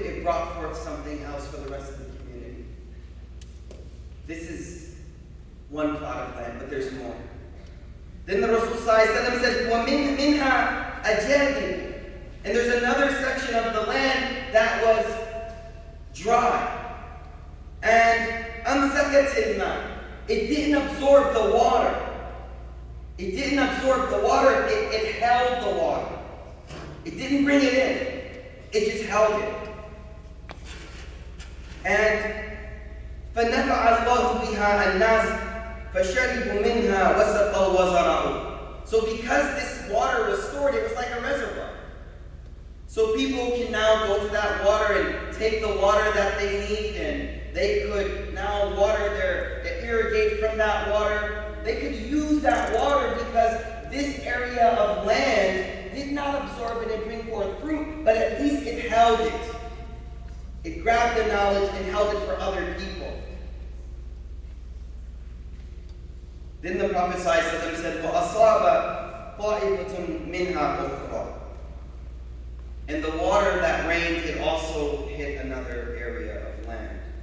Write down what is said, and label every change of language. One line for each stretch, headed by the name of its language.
English: It brought forth something else for the rest of the community. This is one plot of land, but there's more. Then the Rasul ﷺ says,
Arabic: وَمِنْهَا أَجَادِبُ.
English: And there's another section of the land that was dry. And
Arabic: أَمْسَكَتِ الْمَاءِ.
English: It didn't absorb the water. It didn't absorb the water, it held the water. It didn't bring it in. It just held it. And
Arabic: فَنَفَعَ اللَّهُ بِهَا النَّاسِ فَشَرِبُوا مِنْهَا وَسَقَوْا وَزَرَعُوا.
English: So because this water was stored, it was like a reservoir. So people can now go to that water and take the water that they need, and they could now irrigate from that water. They could use that water because this area of land did not absorb it and bring forth fruit, but at least it held it. It grabbed the knowledge and held it for other people. Then the Prophet ﷺ said,
Arabic: وَأَصَابَ طَائِفَةٌ مِنْهَا أُخْرَى.
English: And the water that rained, it also hit another area of land.